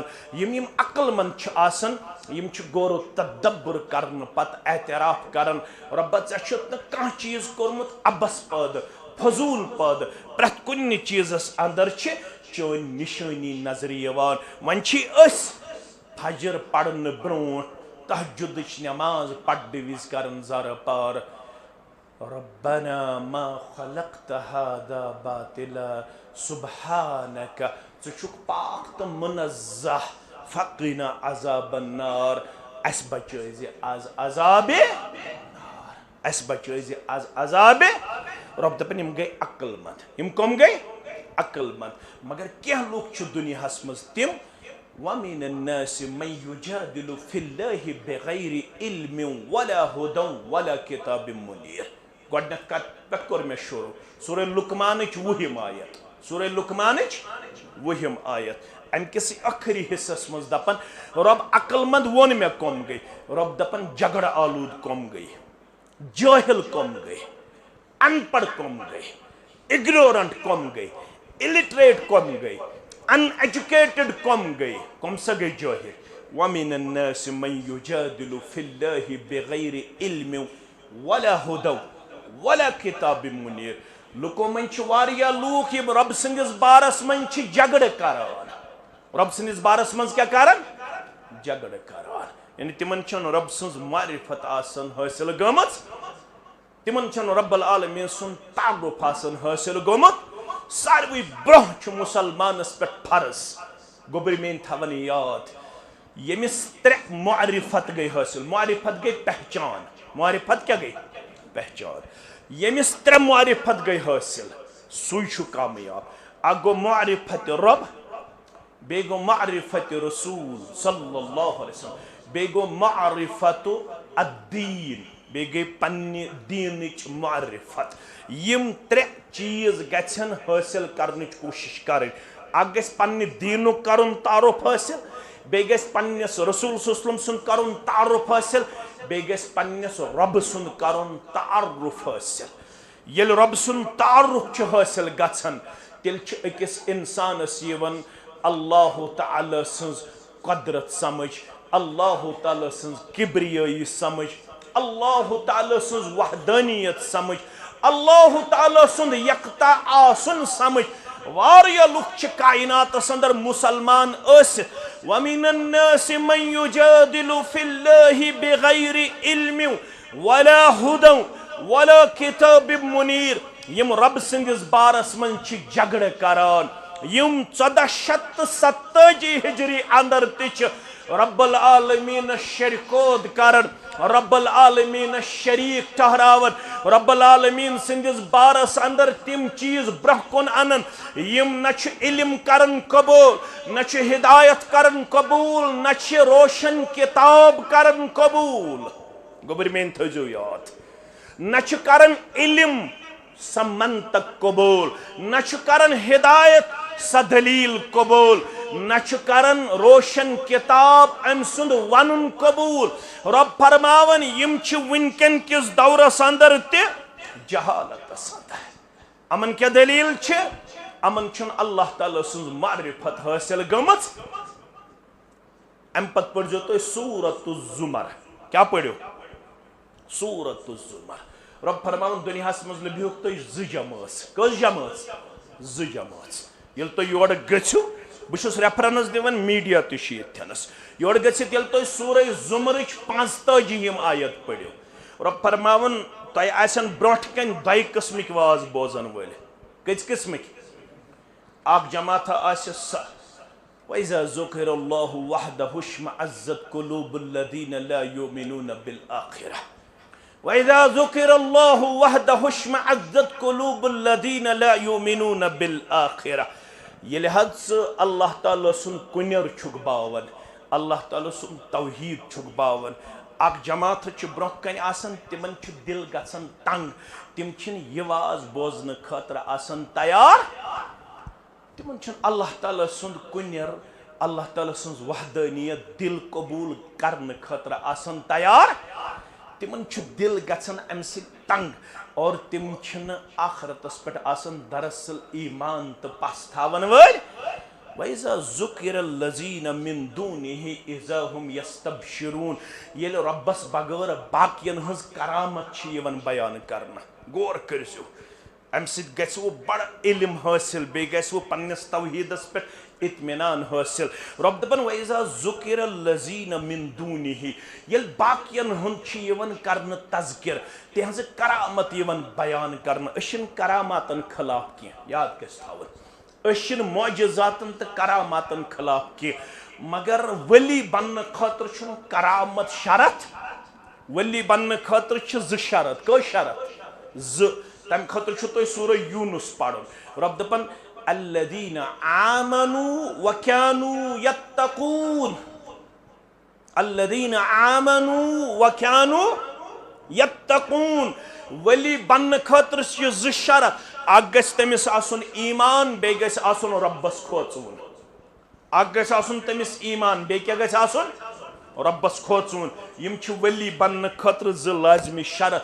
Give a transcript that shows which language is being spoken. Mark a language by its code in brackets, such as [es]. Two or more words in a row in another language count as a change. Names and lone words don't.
[ks] यम अक्लमंद छ आसन यम छ गोरो तदब्बर करन पत एतराफ करन रब्बा षुत न कह चीज कोरमुत अबस पद फजूल पद प्रत कुन चीजस अंदर छ चोन निशानी नजर यवान। वन फजर पढ़न ब्रोट तहज्जुद नमाज पढ़ विज करन जर पार [ar] ربنا ما خلقت هذا باطلا سبحانك [ks] छु पाक तो मुनज़्ज़ह [ar] فقنا عذاب النار. [ks] अस बचो आज अज़ाबे नार, अस बचो आज अज़ाबे। रब दपन यम गई अक्लमंद, यम कम गई अक्लमंद। मगर क्या लोग छ दुनियास मज तिम [ar] ومن الناس من يجادل في الله بغير علم ولا هدى ولا كتاب منير. [ks] गोडनत कत कोर मे शुरू सूरह लुकमान वहिम आयत, सूरह लुकमान वहिम आयत अम किस आखिरी हिस्सस मज दपन रब अक्लमंद वोन मे कम गई, रब दपन झगड़ आलूद कम गई, जाहिल कम गई, अनपढ़ कम गई, इग्नोरेंट कम गई, इलिटरेट कम गई, अनएजुकेटेड कम गए, कम सा गए जाहिर। [ar] ومن الناس من يجادل في الله بغير علم ولا هدى ولا كتاب منير. [ks] लुको मन वारिया लूक यम रब सिंदिस बारस मन झगड़ करान, रब सिंदिस बारस मन क्या करान, झगड़ करान। यानी तिमन रब सज मारिफत आसन हासिल गमत, तिमन रब्बुल आलमीन सुन तारुफ आसन हासिल गमत। सारवी ब्रोह मुसलमानस पे फर्ज गोबर मेन थवन याद यमिस त्रे मारिफत गई हासिल। मारिफत गई पहचान, मारिफत क्या गई, पहचान। यमिस त्रे मारिफत गई हासिल सु कामयाब। अ गो मारिफत रब, बे गो मारिफत रसूल [ar] صلى الله عليه وسلم, [ks] बे गो मारिफत अद्दीन, बे गई पन्ने दीनच मारिफत। यम त्रे चीज गन हासिल करने कोशिश कर। अ पन्ने दीन कर तारुफ हासिल, बे पन्नस रसूल [ar] صلى الله عليه وسلم [ks] सुन कर तारुफ हासिल, बे पन्नस रब सुन कर तारुफ हासिल। येल रब सुन तारुफ हासिल गन तेल अकिस इंसानस यवन अल्लाह ताला सज कुदरत समझ, अल्लाह ताला सज किब्रियाई समझ, अल्लाह ताला सज वहदानियत समझ, अल्लाह ताला सुन यकता आसन समझ। वारिया लुक कायनात अंदर मुसलमान [ar] ومن الناس من يجادل في الله بغير علم ولا هدى ولا كتاب منير. [ks] यम रब सिंदिस बारस मन झगड़ करान। यम 1470 हिजरी अंदर तिच रब्बुल आलमीन शरीकोद करन, रब्बुल आलमीन शरीक ठहरावन, रब्बुल आलमीन सिंदिस बारस अंदर तिम चीज ब्रह कुन अनन यम न इल्म करन कबूल, न हिदायत करन कबूल, न रोशन किताब करन कबूल। गोबर मेन थजो याद, न करन इल्म समंतक कबूल, न करन हिदायत सदलील कबूल, न करन रोशन किताब अम सुंद वनुन कबूल। रब फरमावन यम वनकन किस दौरस अंदर ते जहालत अंदर। अमन क्या दलील छे, अमन अल्लाह ताला सुंद मारिफत हासिल गमत। अम पत पढ़ो तो सूरतुल जुमर, क्या पढ़ो, सूरतुल जुमर। रब फरमावन दुनियास मज लब्योक तो ज जमात, कस जमात, ज जमात। येल तो योर गछियो बहुत रेफरेंस दिवन मीडिया तनस योर गत ये तुम सूर जुमर 45 आयत पढ़ो। रब फरमावन तुम ब्रोट कन 2 किस्मिक वाज बोजन वल, कत किस्मिक, अख जमात [ar] وإذا ذكر الله وحده اشمأزت قلوب الذين لا يؤمنون بالآخرة, وإذا ذكر الله وحده اشمأزت قلوب الذين لا يؤمنون بالآخرة. [ks] ये अल्लाह ताला सुन कुनर छुक बावन, अल्लाह ताला सुन तौहीद छुक बावन। अख जमात ब्रोह कन आसन तिमन दिल गसन तंग, तिम ये वाज बोजन खतर आसन तैयार, तिमन अल्लाह ताला सुन कुनर, अल्लाह ताला सुन वहदानियत दिल कबूल करने खतर आसन तैयार। तिमन दिल गसन अम तंग और तिम आखरतस पे आसन दरअसल ईमान तो पस्तावन वल। [ar] وإذا ذكر الذين من دونه إذا هم يستبشرون. [ks] ये रब्बस बगैर बाकियन हज करामत बयान करना, गौर करो। अम वो बड़ इल्म हासिल, बे वो पन्नस तौहीदस पे इत्मीनान हासिल। रब दपन [ar] وإذا ذكر الذين من دونه, [ks] ये बाकियन हुन करन तज़किर, तिहंज करामत बयान करन। अशन करामातन खिलाफ की याद गस थावन, अशन मोजज़ातन तो करामातन खिलाफ की, मगर वली बन खतर करामत शरत। वली बन खतर ज शरत, क शरत ज तम खतर तुम सूर यूनुस पढ़ो। रब दपन [ar] الذين آمنوا وكانوا يتقون, الذين آمنوا وكانوا يتقون. [ks] वली बन खतर ज शरत, अख गस तमिस आसुन ईमान, बे गस आसुन रब्बस खोचुन। अख गस आसुन तमिस ईमान, बे क्या गस आसुन रब्बस खोचुन। यम वली बन खतर ज लाजमी शरत।